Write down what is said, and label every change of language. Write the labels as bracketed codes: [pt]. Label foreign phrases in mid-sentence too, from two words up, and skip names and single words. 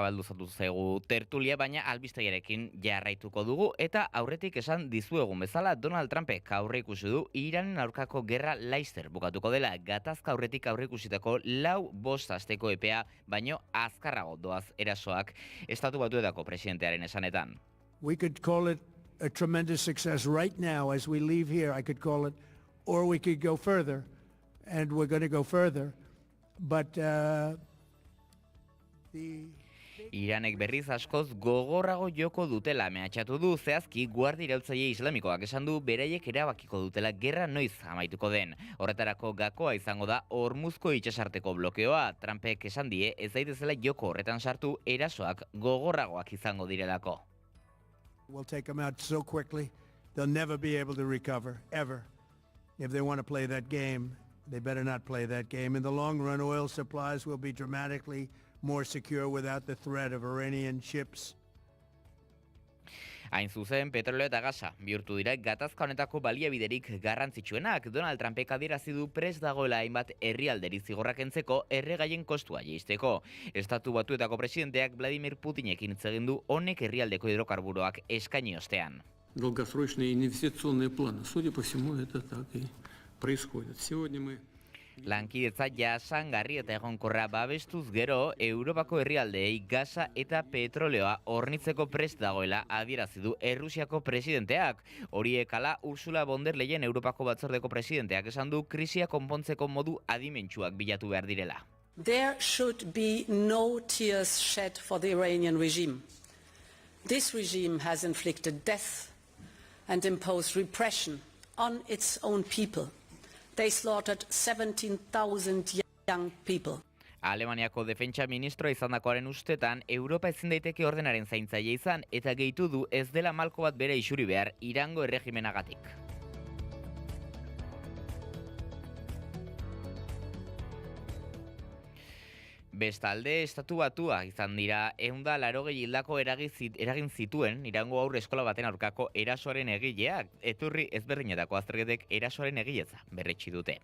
[eu] baldu zatu zaigu tertulia, baina albistegiarekin jarraituko dugu, eta aurretik esan dizuegun bezala, Donald Trumpek aurre ikusi du Iranen aurkako gerra laster bukatuko dela, gatazka aurretik aurre ikusitako 4-5 asteko epea, baino azkarrago doaz erasoak Estatu Batuetako presidentearen esanetan. [en] We could call it a tremendous success right now as we leave here. I could call it, or we could go further, and we're going to go further. But [eu] Iranek berriz askoz gogorrago joko dutela mehatxatu du, zehazki guardia iraultzaile islamikoak esan du beraiek erabakiko dutela gerra noiz amaituko den. Horretarako gakoa izango da Hormuzko itsasarteko blokeoa. Trumpek esan die ez daitezela joko horretan sartu, erasoak gogorragoak izango direlako. [en] We'll take them out so quickly, they'll never be able to recover, ever. If they want to play that game, they better not play that game. In the long run, oil supplies will be dramatically more secure without the threat of Iranian ships. [eu] Hain zuzen, petroleo eta gasa bihurtu dira gatazka honetako baliabiderik garrantzitsuenak. Donald Trumpek adierazi du prest dagoela hainbat herrialderi zigorrak kentzeko erregaien kostua jaisteko. Estatu Batuetako presidenteak Vladimir Putinekin hitz egin du honek herrialdeko hidrokarburoak eskaini ostean. [ru] Долгосрочные инвестиционные планы. Судя по всему, это так и происходит. Сегодня мы [eu] Lankidetza jasangarri eta egonkorra babestuz gero, Europako herrialdeei gasa eta petroleoa hornitzeko prest dagoela adierazi du Errusiako presidenteak. Horiek ala Ursula von der Leyen Europako batzordeko presidenteak esan du krisia konpontzeko modu adimentsuak bilatu behar direla. [en] There should be no tears shed for the Iranian regime. This regime has inflicted death and impose repression on its own people. They slaughtered 17,000 young people. [eu] Alemaniako defentsa ministroa izandakoaren ustetan, Europa ezin daiteke ordenaren zaintzaile izan eta gehitu du ez dela malko bat bere isuri behar Irango erregimenagatik. Bestalde, Estatu Batua izan dira 180 hildako eragin zituen Irango haur eskola baten aurkako erasoaren egileak, eturri ezberdinetako azterketek erasoaren egiletza berretsi dute.